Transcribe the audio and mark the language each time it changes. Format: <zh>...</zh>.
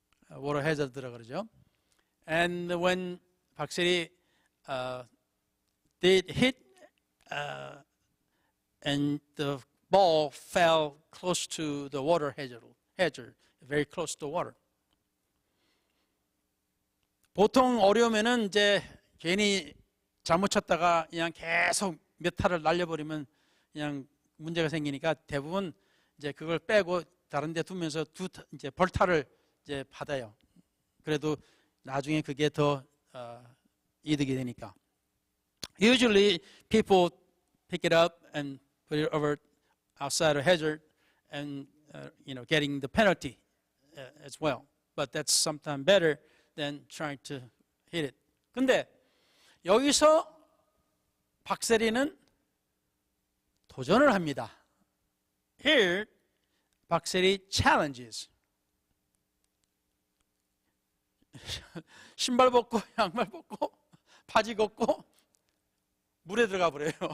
<en>Water hazard</en> <ko>그러죠.</ko> <en>And when 박세리 did hit, and the ball fell close to the water hazard, very close to the water.</en> <ko>보통 어려우면은 이제 괜히 잘못 쳤다가 그냥 계속 몇 타를 날려버리면 그냥 문제가 생기니까 대부분 이제 그걸 빼고 다른 데 두면서 이제 벌타를 이제 받아요. 그래도 나중에 그게 더 이득이 되니까.</ko> <en>Usually people pick it up and put it over outside a hazard and getting the penalty as well. But that's sometimes better than trying to hit it.</en> <ko>근데 여기서 박세리는 도전을 합니다.</ko> <en>Here, 박세리 challenges.</en> <ko>신발 벗고 양말 벗고 바지 벗고 물에 들어가 버려요.</ko>